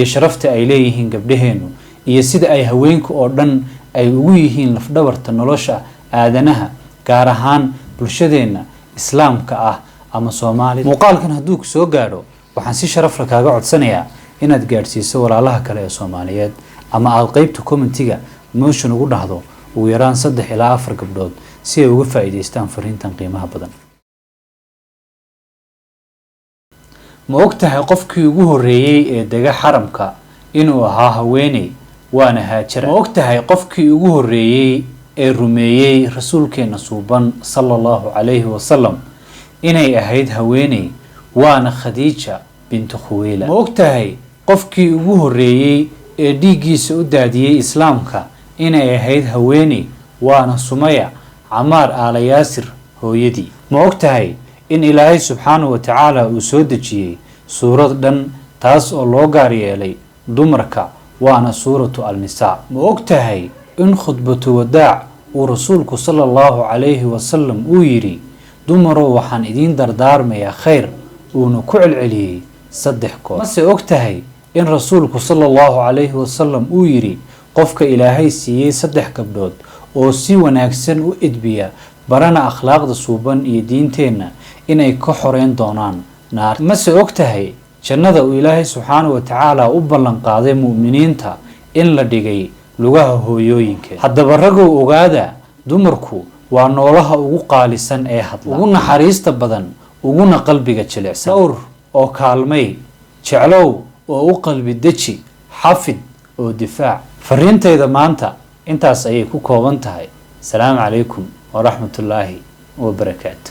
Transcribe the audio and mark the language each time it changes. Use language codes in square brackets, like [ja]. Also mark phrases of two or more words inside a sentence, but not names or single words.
[so] sharafta ay leeyihiin gabdhaheenu iyo sida ay haweenku oo dhan ay ugu yihiin lafdhabarta nolosha aadanaha gaar ahaan bulshadeena islaamka ah ama Soomaalida muuqaalkan hadduu ku soo gaaro waxaan si sharaf leh kaaga codsanayaa inaad gaarsiiso walaalaha kale ee Soomaaliyeed ama aad qaybta commentiga motion ugu dhahdo ugu yaraan 3 ilaa 4 gabdhood si ay uga faa'iideystaan fariintan qiimaha badan ma ogtahay qofkii ugu horeeyay ee daga xaramka inuu ahaa haweeney waana haajir ma ogtahay qofkii ugu horeeyay ee rumeeyay rasuulkeena suuban [ar] صلى الله عليه وسلم [so] inay ahayd haweeney waana Khadiija bint Khuwaylid ma ogtahay qofkii ugu horeeyay ee dhiigiisa u daadiyay islaamka inay ahayd haweeney waana Sumaya Amaar Aala Yaasir hooyadii ma ogtahay in Ilaahay [ar] سبحانه وتعالى [so] uu soo dejiyay suurad dhan taas oo loo gaar yeelay dumarka waana suuratu al-nisaa ma ogtahay in khudbatu wadaac uu rasuulku [ar] صلى الله عليه وسلم [so] uu yiri dumaro waxaan idin dardaarmayaa khayr uuna ku celceliyay 3 goor ma se ogtahay in rasuulku [ar] صلى الله عليه وسلم [so] uu yiri qofka Ilaahay siiyay 3 gabdhood oo si wanaagsan u edbiya barana akhlaaqda suuban iyo diinteena inay ka xoreyn doonaan naar ma se ogtahay jannada uu Ilaahay [ar] سبحانه وتعالى [so] u ballan qaaday muuminiinta in la dhigay lugaha hooyooyinka haddaba ragow ogaada dumarku waa noolaha ugu qaalisan ee hadla ugu naxariista badan uguna qalbiga jilicsan dhowr oo kaalmay jeclow oo u qalbi deji xafid oo difaac fariintayda maanta intaas ayay ku kooban tahay [ar] السلام عليكم ورحمة الله وبركاته